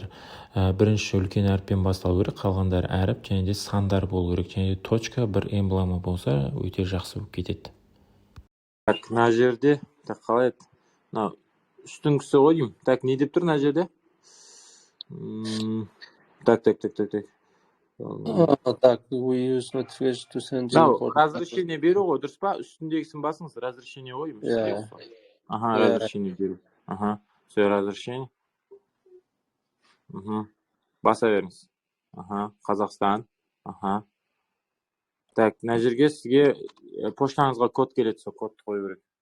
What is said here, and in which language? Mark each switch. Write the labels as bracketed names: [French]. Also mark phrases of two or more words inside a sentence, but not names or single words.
[Kazakh] Бірінші үлкен әріппен басталу керек, қалғандар әріп және де сандар болу керек. Және де точка бір эмблема болса, өте жақсы болып кетеді. Так, мына жерде, қалай еді? Мына үстіңгісі ғой деймін. Так, не деп тұр мына жерде? Так. Так, [English] we use notification to send you. [Kazakh] Разрешение беру ғой, дұрыс па? Үстіндегісін басыңыз, разрешение ғой. Разрешение беру. Все, разрешение. Баса беріңіз. Қазақстан. Так, мына жерге сізге поштаңызға код келеді, сол кодты қою керек.